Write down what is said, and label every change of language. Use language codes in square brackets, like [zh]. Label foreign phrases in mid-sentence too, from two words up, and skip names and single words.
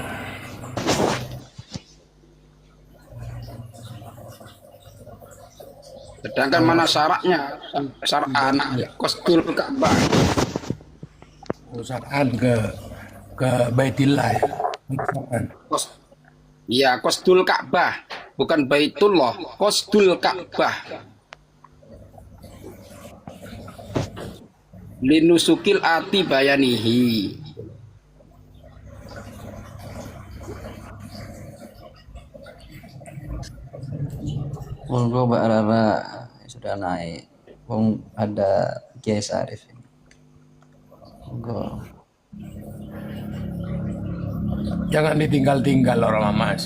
[id] Sedangkan mana syaratnya? [ar] شرعاً قصد الكعبة. [id] usahaan ke Baitillah ya. Usahaan. Iya, [ar] Qasdul Ka'bah, [id] bukan Baitullah, [ar] قصد الكعبة. للنسك الآتي بيانه. [id] Monggo Mbak Rara sudah naik. Ada Kiai Sarif. Monggo. Jangan ditinggal-tinggal orang Mas.